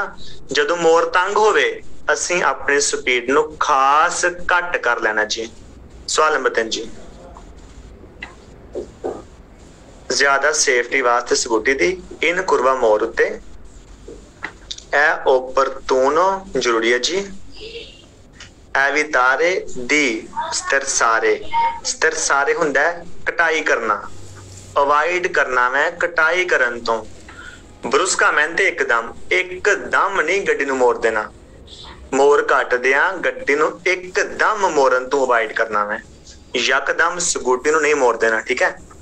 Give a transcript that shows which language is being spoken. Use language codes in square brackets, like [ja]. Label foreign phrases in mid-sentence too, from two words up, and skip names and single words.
[pa] ਜਦੋਂ ਮੋਰ ਤੰਗ ਹੋਵੇ ਅਸੀਂ ਆਪਣੀ ਸਪੀਡ ਨੂੰ ਖਾਸ ਘੱਟ ਕਰ ਲੈਣਾ ਜੀ। ਸਵਾਲ ਨੰਬਰ 3 ਜੀ, ਜ਼ਿਆਦਾ ਸੇਫਟੀ ਵਾਸਤੇ ਸਕੂਟੀ ਦੀ [it] in curva [pa] ਮੋਰ ਉੱਤੇ ਇਹ ਓਪਰਤੂਨੋ ਜ਼ਰੂਰੀ ਹੈ ਜੀ। [it] evitare di sterzare, sterzare [pa] ਹੁੰਦਾ ਹੈ ਕਟਾਈ ਕਰਨਾ, ਅਵਾਇਡ ਕਰਨਾ ਮੈਂ ਕਟਾਈ ਕਰਨ ਤੋਂ। bruscamente ਇੱਕਦਮ ਨਹੀਂ ਗੱਡੀ ਨੂੰ ਮੋੜ ਦੇਣਾ। ਮੋਰ ਕੱਟਦਿਆਂ ਗੱਡੀ ਨੂੰ ਇੱਕਦਮ ਮੋੜਨ ਤੋਂ ਅਵਾਇਡ ਕਰਨਾ ਮੈਂ, ਯਕਦਮ ਸਕੂਟੀ ਨੂੰ ਨਹੀਂ ਮੋੜ ਦੇਣਾ, ਠੀਕ ਹੈ।